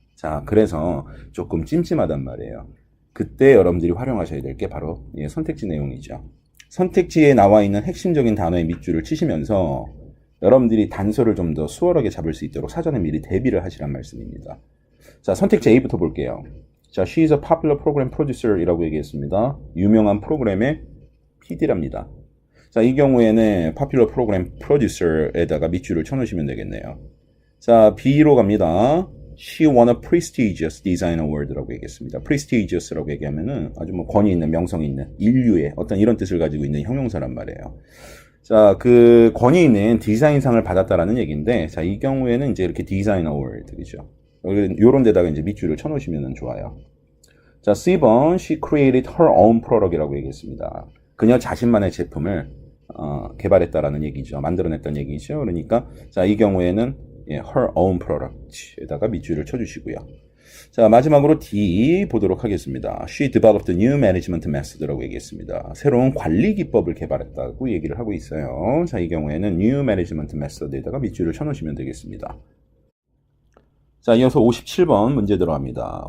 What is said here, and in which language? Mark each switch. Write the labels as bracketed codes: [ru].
[ko] 자, 그래서 조금 찜찜하단 말이에요. 그때 여러분들이 활용하셔야 될 게 바로 선택지 내용이죠. 선택지에 나와 있는 핵심적인 단어의 밑줄을 치시면서 여러분들이 단서를 좀 더 수월하게 잡을 수 있도록 사전에 미리 대비를 하시란 말씀입니다. 자, 선택지 A부터 볼게요. [en] 자, she is a popular program producer [ko] 이라고 얘기했습니다. 유명한 프로그램의 PD랍니다. 자, 이 경우에는 [en] popular program producer [ko] 에다가 밑줄을 쳐놓으시면 되겠네요. 자, B로 갑니다. [en] She won a prestigious design award [ko] 라고 얘기했습니다. prestigious라고 얘기하면은 아주 뭐 권위 있는, 명성 있는, 인류의 어떤 이런 뜻을 가지고 있는 형용사란 말이에요. 자, 그 권위 있는 디자인상을 받았다라는 얘기인데, 자, 이 경우에는 이제 이렇게 디자인 어워드, 그죠? 요런 데다가 이제 밑줄을 쳐놓으시면 좋아요. [en] 자, C번, she created her own product [ko] 이라고 얘기했습니다. 그녀 자신만의 제품을 개발했다라는 얘기죠. 만들어냈다는 얘기죠. 그러니까, 자, 이 경우에는 [en] her own product [ko] 에다가 밑줄을 쳐주시고요. 자, 마지막으로 D 보도록 하겠습니다. [en] She developed a new management method [ko] 라고 얘기했습니다. 새로운 관리 기법을 개발했다고 얘기를 하고 있어요. 자, 이 경우에는 [en] new management method [ko] 에다가 밑줄을 쳐놓으시면 되겠습니다. 자, 이어서 57번 문제 들어갑니다.